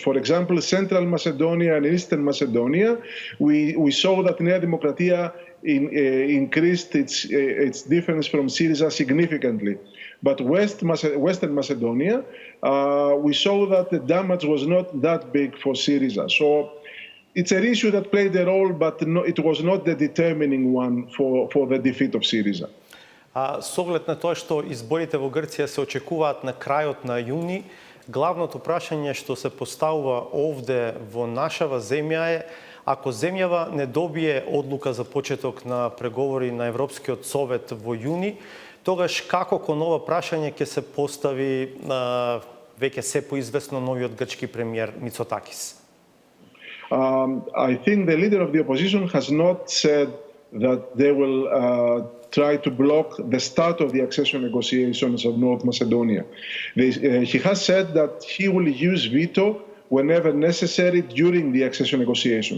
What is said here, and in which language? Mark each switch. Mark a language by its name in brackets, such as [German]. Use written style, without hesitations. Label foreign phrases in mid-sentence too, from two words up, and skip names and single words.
[English] For example, Central Macedonia and Eastern Macedonia, we saw that Nea Demokratia increased its difference from Syriza significantly. But Western Macedonia, we saw that the damage was not that big for Syriza. So it's an issue that played a role, but it was not the determining one for the defeat of Syriza. [Macedonian] Со оглед на тоа што изборите во Грција се очекуваат на крајот на јуни, главното прашање што се поставува овде во нашава земја е: ако земјава не добие одлука за почеток на преговори на Европскиот совет во јуни, тогаш како кон ова прашање ќе се постави веќе се поизвестно новиот грчки премиер Мицотакис? [English] I think the leader of the opposition has not said that they will try to block the start of the accession negotiations of North Macedonia. He has said that he will use veto whenever necessary during the accession negotiations.